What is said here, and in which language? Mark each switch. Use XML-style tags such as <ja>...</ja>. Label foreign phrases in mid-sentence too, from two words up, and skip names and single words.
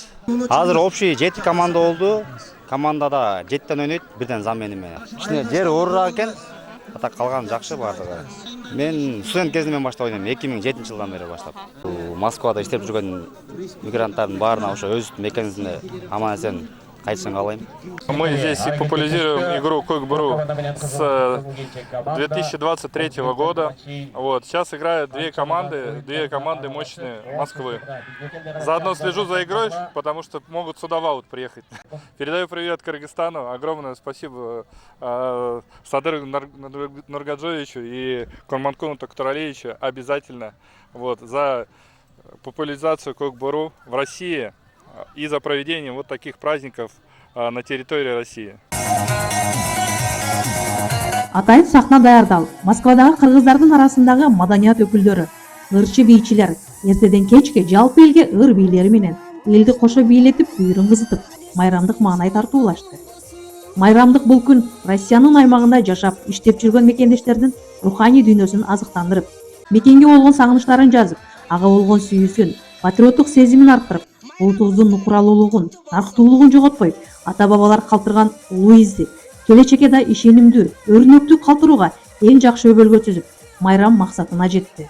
<ky>Азыр общий 7 команда болду. Командада 7тен ойнойт, бирден замена менен. Кичине жер оорураак экен. Ата калган жакшы бардыгы. Мен студент кезимден баштап ойнойм, 2007-жылдан бери баштап. Москвада иштеп жүргөн мигранттардын баарына ошо өз мекенибизде аман-эсен кайтышын каалайм.</ky> <ru>Мы здесь популяризируем игру Көкбөрү с 2023 года. Вот. Сейчас играют две команды мощные Москвы. Заодно слежу за игрой, потому что могут сюда в аут приехать. Передаю привет Кыргызстану. Огромное спасибо Садыру Нургаджоевичу и Курманкулу Токтуралевичу обязательно за популяризацию Көкбөрү в России и за проведение вот таких праздников на территории России.</ru> <ky>Атайын сахна даярдалып, Москвадагы кыргыздардын арасындагы маданият өкүлдөрү, ырчы бийчилер эртеден кечке жалпы элге ыр бийлери менен элди кошо бийлетип, үйрүн кызытып, майрамдык маанай тартуулашты. Майрамдык бул күн Россиянын аймагында жашап, иштеп жүргөн мекендештердин руханий дүйнөсүн азыктандырып, мекенге болгон сагынычтарын жазып, ага болгон сүйүүсүн, патриоттук сезимин арттырып, улутубуздун нукуралуулугун, нарктуулугун жоготпой, ата бабалар калтырган улуу изди келечекке да ишенимдүү, өрнөктүү калтырууга эң жакшы өбөлгө түзүп, майрам максатына жетти.</ky>